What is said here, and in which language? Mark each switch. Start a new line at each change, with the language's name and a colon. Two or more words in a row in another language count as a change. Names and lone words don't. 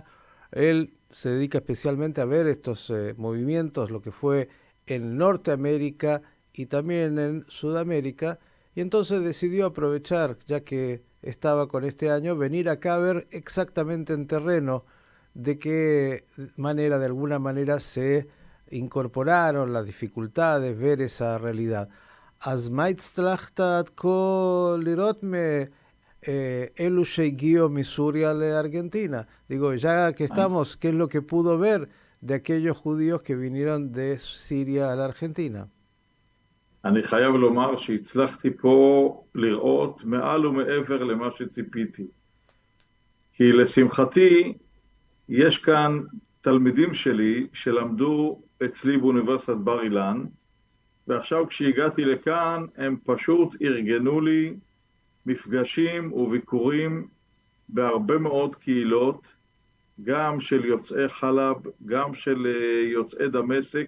Spanish: Él se dedica especialmente a ver estos movimientos, lo que fue en Norteamérica y también en Sudamérica, y entonces decidió aprovechar, ya que estaba con este año, venir acá a ver exactamente en terreno de qué manera, de alguna manera, se incorporaron las dificultades, ver esa realidad.
Hebrew: אז מה הצלחת עד כה לראות אלו שהגיעו מסוריה לארגנטינה?
Spanish: Digo, ya que estamos, ¿qué es lo que pudo ver de aquellos judíos que vinieron de Siria a la Argentina?
Hebrew: אני חייב לומר שהצלחתי פה לראות מעל ומעבר למה שציפיתי. כי לשמחתי, יש כאן תלמידים שלי שלמדו אצלי באוניברסיטת בר אילן, ועכשיו כשהגעתי לכאן הם פשוט ארגנו לי מפגשים וביקורים בהרבה מאוד קהילות, גם של יוצאי חלב, גם של יוצאי דמשק.